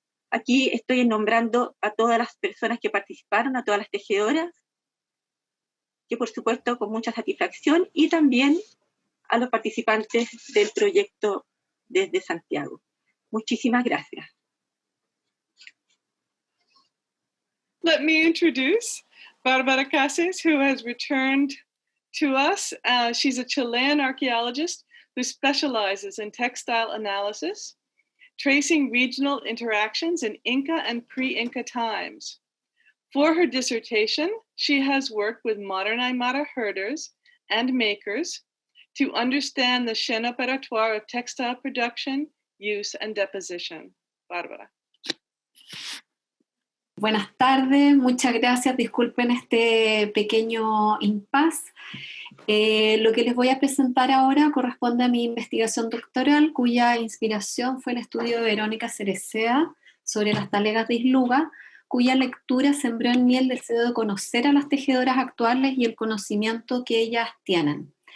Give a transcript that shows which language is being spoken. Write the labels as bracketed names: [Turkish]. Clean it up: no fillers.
[English] Aquí estoy nombrando a todas las personas que participaron, a todas las tejedoras, que por supuesto con mucha satisfacción, y también a los participantes del proyecto desde Santiago. Muchísimas gracias. Let me introduce Barbara Cases, who has returned to us. She's a Chilean archaeologist who specializes in textile analysis, tracing regional interactions in Inca and pre-Inca times. For her dissertation, she has worked with modern Aymara herders and makers to understand the chaîne opératoire of textile production, use, and deposition. Bárbara. [Spanish] Buenas tardes, muchas gracias. Disculpen este pequeño impasse. Lo que les voy a presentar ahora corresponde a mi investigación doctoral, cuya inspiración fue el estudio de Verónica Cereceda sobre las talegas de Isluga, cuya lectura sembró en mí el deseo de conocer a las tejedoras actuales y el conocimiento que ellas tienen.